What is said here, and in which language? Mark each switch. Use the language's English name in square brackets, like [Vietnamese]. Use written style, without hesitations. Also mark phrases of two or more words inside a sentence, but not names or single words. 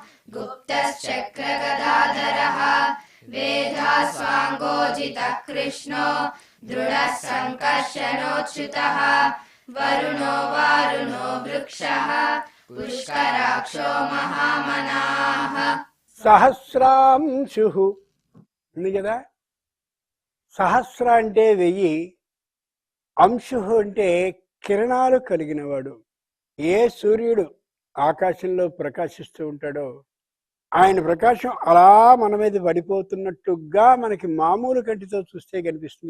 [Sanskrit] गुप्तश्चक्रगदाधरः वेदास्वाङ्गोजितः कृष्णो दृढः सङ्कर्षणोच्युतः वरुणो वारुणो वृक्षः पुष्कराक्षो महामनाः [Telugu] సహస్రాంశు ఉంది కదా. సహస్ర అంటే 1000, అంశు అంటే కిరణాలు కలిగినవాడు. ఏ సూర్యుడు ఆకాశంలో ప్రకాశిస్తూ ఉంటాడో ఆయన ప్రకాశం అలా మన మీద పడిపోతున్నట్టుగా మనకి మామూలు కంటితో చూస్తే కనిపిస్తుంది.